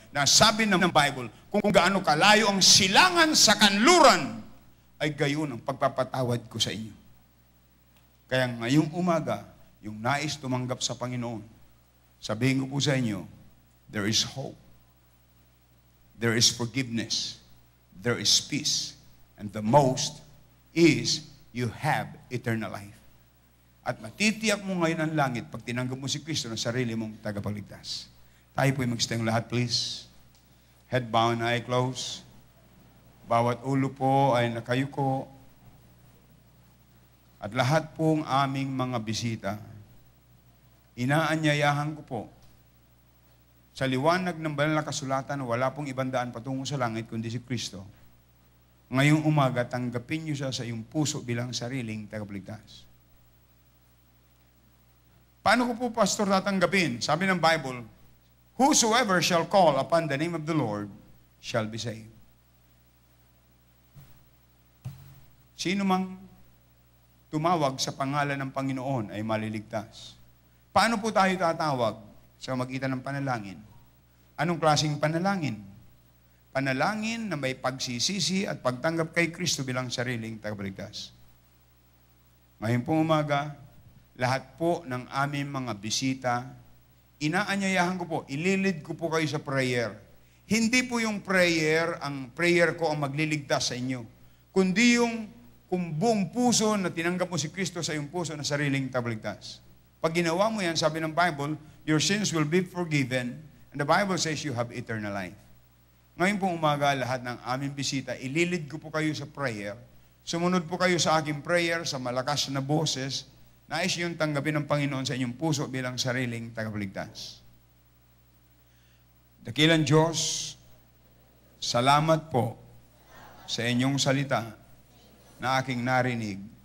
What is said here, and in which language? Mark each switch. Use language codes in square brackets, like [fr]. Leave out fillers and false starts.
[tl] Na sabi ng Bible, kung gaano kalayo ang silangan sa kanluran, ay gayon ang pagpapatawad ko sa inyo. Kaya ngayong umaga, yung nais tumanggap sa Panginoon, sabihin ko po sa inyo, [en] there is hope. There is forgiveness. There is peace. And the most is you have eternal life. [tl] At matitiyak mo ngayon ang langit pag tinanggap mo si Kristo na sarili mong tagapagligtas. Tayo po'y magstayong lahat, [en] please. Head bowed, eye closed. [tl] Bawat ulo po ay nakayuko. At lahat pong aming mga bisita, inaanyayahan ko po, sa liwanag ng banal na kasulatan, wala pong ibang daan patungo sa langit kundi si Kristo. Ngayong umaga, tanggapin niyo siya sa iyong puso bilang sariling tagapagligtas. Paano ko po, Pastor, tatanggapin? Sabi ng Bible, [en] whosoever shall call upon the name of the Lord shall be saved. [tl] Sino mang tumawag sa pangalan ng Panginoon ay maliligtas. Paano po tayo tatawag sa magitan ng panalangin? Anong klaseng panalangin? Panalangin na may pagsisisi at pagtanggap kay Kristo bilang sariling tagapagligtas. Ngayon pong umaga, lahat po ng aming mga bisita, inaanyayahan ko po, ililid ko po kayo sa prayer. Hindi po yung prayer, ang prayer ko ang magliligtas sa inyo, kundi yung kung buong puso na tinanggap mo si Kristo sa iyong puso na sariling tagapagligtas. Pag ginawa mo yan, sabi ng Bible, [en] your sins will be forgiven, and the Bible says you have eternal life. [tl] Ngayon pong umaga, lahat ng aming bisita, ililid ko po kayo sa prayer. Sumunod po kayo sa aking prayer sa malakas na boses. Nais yung tanggapin ng Panginoon sa inyong puso bilang sariling tagapagligtas. Dakilang Diyos, salamat po sa inyong salita na aking narinig.